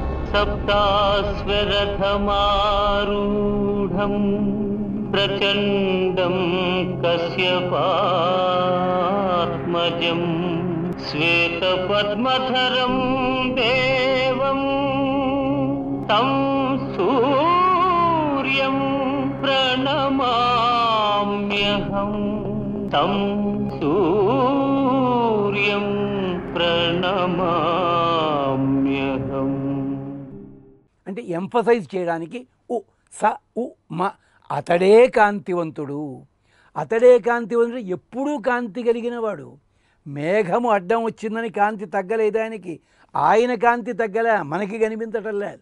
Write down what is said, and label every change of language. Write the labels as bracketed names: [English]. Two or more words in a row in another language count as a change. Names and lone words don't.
[Sanskrit] सप्ताश्वरथमारूढम् प्रचण्डं कश्यपात्मजम् श्वेतपद्मधरं देवं तं सूर्यं प्रणमाम्यहं तं सूर्यं ప్రణమామ్యహం. [Telugu] అంటే ఎంఫసైజ్ చేయడానికి ఉ స ఉ మ అతడే కాంతివంతుడు. అతడే కాంతివంతుడు, ఎప్పుడూ కాంతి కలిగిన వాడు. మేఘము అడ్డం వచ్చిందని కాంతి తగ్గలేదు ఆయనకి, ఆయన కాంతి తగ్గలే, మనకి కనిపించటం లేదు.